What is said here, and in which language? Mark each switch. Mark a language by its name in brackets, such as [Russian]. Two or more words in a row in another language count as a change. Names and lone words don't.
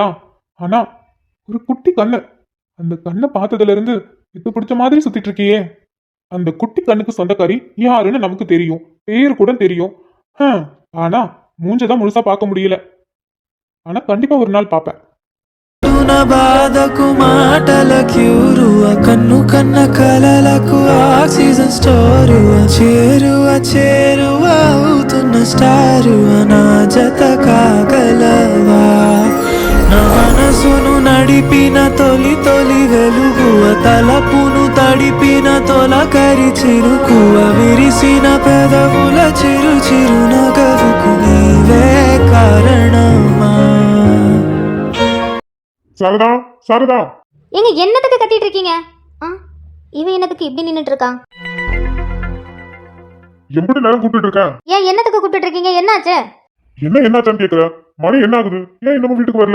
[Tamil] ஆனா ஒரு குட்டி கண்ணு, அந்த கண்ணை பார்த்ததுல இருந்து இது பிடிச்ச மாதிரி சுத்திட்டு இருக்கியே. அந்த குட்டி கண்ணுக்கு சொந்தக்காரி யாருன்னு நமக்கு தெரியும், பேர் கூட தெரியும். ஆனா மூஞ்சதான் முழுசா பார்க்க முடியல. ஆனா கண்டிப்பா ஒரு நாள் பார்ப்பேன். [Telugu] బాధకు మాటల క్యూరువ కన్ను కన్న కలలకు ఆక్సిజన్ స్టోరువ చేరువ చేరువ అవుతున్న స్టారువ నా జత కాగలవా నా మనసును నడిపిన తొలి తొలి వెలుగువ తలపును తడిపిన తొలకరి చిరుకువ విరిసిన పెదవుల చిరు చిరు నగవుకు నీవే కారణమా. [Tamil] சாரதா, சாரதா, ஏங்க என்னத்துக்கு கத்திட்டு இருக்கீங்க? இவன் என்னத்துக்கு இப்படி நின்னுட்டு இருக்கான்? எப்படி நேரம் கூப்பிட்டு இருக்கேன்? ஏன் என்னத்துக்கு கூப்பிட்டு இருக்கீங்க? என்னாச்சு? என்னாச்சான்னு கேக்குற? மணி என்ன ஆகுது? ஏன் இன்னமும் வீட்டுக்கு வரல?